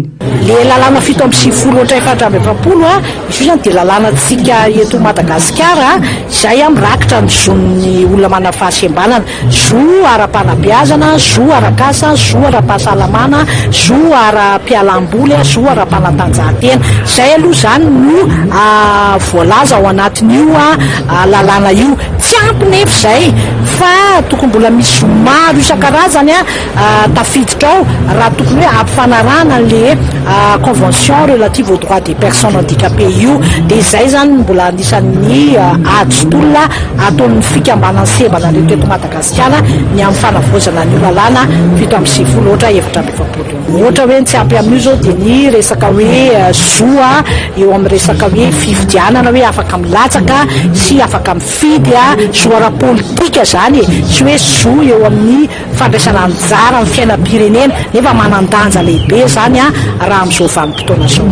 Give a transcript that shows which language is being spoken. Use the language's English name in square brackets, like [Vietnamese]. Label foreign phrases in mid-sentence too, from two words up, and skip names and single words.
[Malagasy] Le lalàna 7/7/7 izy zany dia lalàna tsika eto Madagasikara izay mirakitra ny zon'ny olona manana fahasembanana, zo ara-panabeazana, zo ara-kasa, zo ara-pahasalamana, zo ara-pialamboly, zo ara-panatanjahantena. Izay aloha zany no voalaza ao anatin'io lalàna io. Tsy ampy nefa izay fa tokony mbola misy maro isan-karazany tafiditra ao raha tokony hoe ampifanarahana le [French] convention relative aux droits des personnes handicapées [Malagasy] io dia izay zany mbola anisan'ny ady-tolona ataon'ny fikambanany sembana reto eto Madagasikara ny amin'ny fanavozana ny lalàna 7/7 ohatra 7/7. Ohatra hoe tsy ampy amin'io zao dia ny resaka hoe zoa eo amin'ny resaka hoe fifidianana hoe afaka milatsaka sy afaka mifidy zo ara-politika zany sy hoe zo eo amin'ny fandraisana anjara amin'ny fiainam-pirenena nefa manan-danja lehibe zany raha amin'izao vanim-potoana zao.